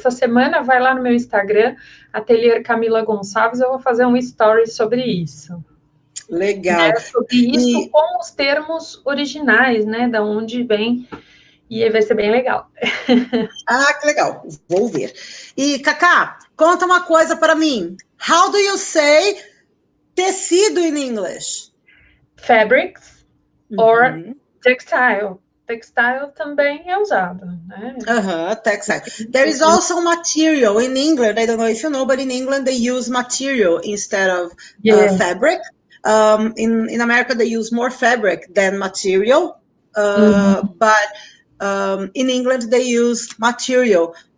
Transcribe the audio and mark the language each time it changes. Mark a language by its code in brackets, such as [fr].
[pt] Essa semana vai lá no meu Instagram, Ateliê Camila Gonçalves, eu vou fazer um story sobre isso. Legal. Né, sobre isso com os termos originais, né, da onde vem, e vai ser bem legal. Ah, que legal, vou ver. E, Cacá, conta uma coisa para mim. [en] How do you say tecido in English? Fabrics or textile. [pt] Textile também é usado, né? [en] Textile. There is also material in England. I don't know if you know, but in England they use material instead of fabric. In America they use more fabric than material, but in England they use material.